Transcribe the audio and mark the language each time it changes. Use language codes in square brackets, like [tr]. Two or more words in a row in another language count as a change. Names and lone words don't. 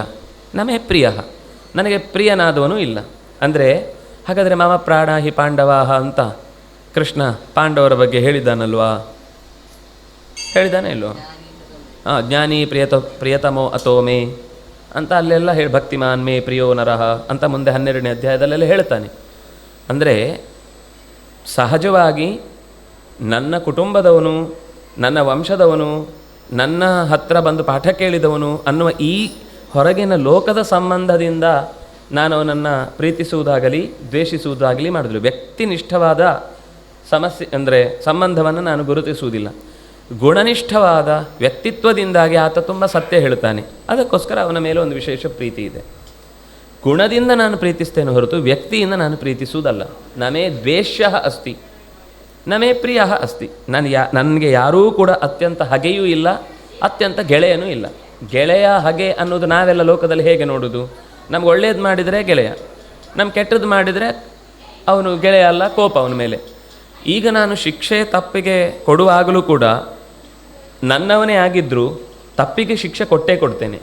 [sa] ನಮೇ ಪ್ರಿಯ, [kn] ನನಗೆ ಪ್ರಿಯನಾದವನು ಇಲ್ಲ. ಅಂದರೆ ಹಾಗಾದರೆ [sa] ಮಮ ಪ್ರಾಣ ಹಿ ಪಾಂಡವಾಹ [kn] ಅಂತ ಕೃಷ್ಣ ಪಾಂಡವರ ಬಗ್ಗೆ ಹೇಳಿದ್ದಾನಲ್ವಾ? ಹೇಳಿದಾನೆ ಇಲ್ವೋ? [sa] ಜ್ಞಾನಿ ಪ್ರಿಯತಮೋ ಅಥೋ ಮೇ [kn] ಅಂತ ಅಲ್ಲೆಲ್ಲ [sa] ಭಕ್ತಿಮಾನ್ ಮೇ ಪ್ರಿಯೋ ನರಹ [kn] ಅಂತ ಮುಂದೆ 12ನೇ ಅಧ್ಯಾಯದಲ್ಲೆಲ್ಲ ಹೇಳ್ತಾನೆ. ಅಂದರೆ ಸಹಜವಾಗಿ ನನ್ನ ಕುಟುಂಬದವನು, ನನ್ನ ವಂಶದವನು, ನನ್ನ ಹತ್ರ ಬಂದು ಪಾಠ ಕೇಳಿದವನು ಅನ್ನುವ ಈ ಹೊರಗಿನ ಲೋಕದ ಸಂಬಂಧದಿಂದ ನಾನು ಅವನನ್ನು ಪ್ರೀತಿಸುವುದಾಗಲಿ ದ್ವೇಷಿಸುವುದಾಗಲಿ ಮಾಡಿದ್ರು. ವ್ಯಕ್ತಿನಿಷ್ಠವಾದ ಸಮಸ್ಯೆ ಅಂದರೆ ಸಂಬಂಧವನ್ನು ನಾನು ಗುರುತಿಸುವುದಿಲ್ಲ. ಗುಣನಿಷ್ಠವಾದ ವ್ಯಕ್ತಿತ್ವದಿಂದಾಗಿ ಆತ ತುಂಬ ಸತ್ಯ ಹೇಳ್ತಾನೆ. ಅದಕ್ಕೋಸ್ಕರ ಅವನ ಮೇಲೆ ಒಂದು ವಿಶೇಷ ಪ್ರೀತಿ ಇದೆ. ಗುಣದಿಂದ ನಾನು ಪ್ರೀತಿಸ್ತೇನೆ ಹೊರತು ವ್ಯಕ್ತಿಯಿಂದ ನಾನು ಪ್ರೀತಿಸುವುದಲ್ಲ. [sa] ನಮೇ ದ್ವೇಷ್ಯ ಅಸ್ತಿ ನಮೇ ಪ್ರಿಯ ಅಸ್ತಿ. [kn] ನನಗೆ ಯಾರೂ ಕೂಡ ಅತ್ಯಂತ ಹಗೆಯೂ ಇಲ್ಲ, ಅತ್ಯಂತ ಗೆಳೆಯನೂ ಇಲ್ಲ. ಗೆಳೆಯ ಹಗೆ ಅನ್ನೋದು ನಾವೆಲ್ಲ ಲೋಕದಲ್ಲಿ ಹೇಗೆ ನೋಡೋದು? ನಮ್ಗೆ ಒಳ್ಳೇದು ಮಾಡಿದರೆ ಗೆಳೆಯ, ನಮ್ಗೆ ಕೆಟ್ಟದ್ದು ಮಾಡಿದರೆ ಅವನು ಗೆಳೆಯ ಅಲ್ಲ, ಕೋಪ ಅವನ ಮೇಲೆ. ಈಗ ನಾನು ಶಿಕ್ಷೆ ತಪ್ಪಿಗೆ ಕೊಡುವಾಗಲೂ ಕೂಡ ನನ್ನವನೇ ಆಗಿದ್ದರೂ ತಪ್ಪಿಗೆ ಶಿಕ್ಷೆ ಕೊಟ್ಟೇ ಕೊಡ್ತೇನೆ.